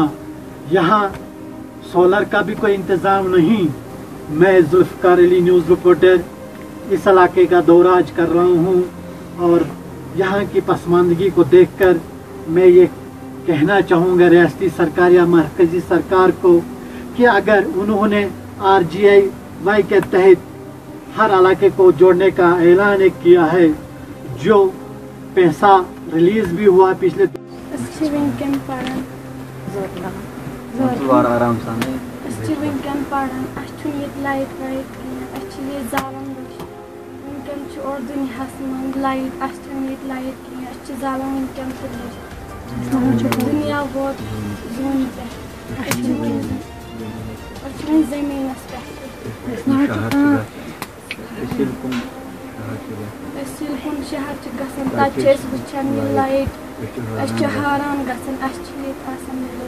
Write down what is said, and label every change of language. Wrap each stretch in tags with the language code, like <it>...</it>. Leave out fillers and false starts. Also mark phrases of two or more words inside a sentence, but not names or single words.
<ur>یہاں سولر کا بھی کوئی انتظام نہیں میں ذوالفقار علی نیوز رپورٹر اس علاقے کا دورہ آج کر رہا ہوں اور یہاں کی پسماندگی کو دیکھ کر میں یہ کہنا چاہوں گا ریاستی سرکار یا مرکزی سرکار کو کہ اگر انہوں نے RGI کے تحت ہر علاقے کو جوڑنے کا اعلان کیا ہے جو پیسہ ریلیز بھی ہوا پچھلے</ur> <ks>اور دنیاس من لائٹ لائٹ کی زالان ونکن تر دنیا ووت زون پہ زمینس پہ شہر گژھان تتہ وچھان یہ لائٹ حیران گژھان</ks>